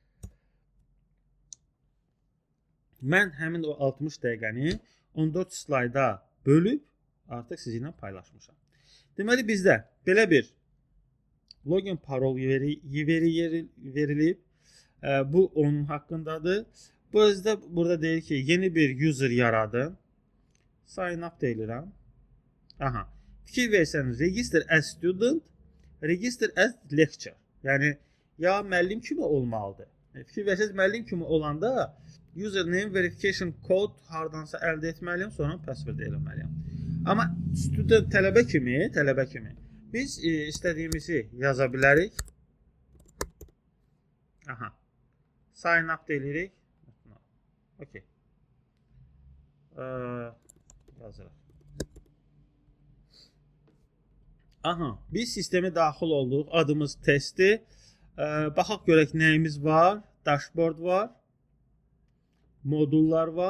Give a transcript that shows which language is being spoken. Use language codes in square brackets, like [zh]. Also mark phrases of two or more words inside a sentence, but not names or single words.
[az] Mən həmin o 60 dəqiqəni 14 slayda bölüb artıq sizinlə paylaşmışam. Deməli bizdə belə bir login parol verilib. Bu onun haqqındadır. Burada deyir ki, yeni bir user yaradın. [en] Sign up [az] deyilirəm. Aha. Fikir versəniz, [en] register as student, register as lecturer. [az] Yəni ya müəllim kimi olmalıdır. Fikir versəniz, müəllim kimi olanda [en] username verification code [az] hardansa əldə etməliyəm, sonra password eləməliyəm. Amma student tələbə kimi biz istədiyimizi yaza bilərik. Aha. [en] Sign up [az] deyirik. Okay. Yazırıq. Aha. Biz sistemə daxil olduq. Adımız testdir. Baxaq görək nəyimiz var. Dashboard var. Modullar var.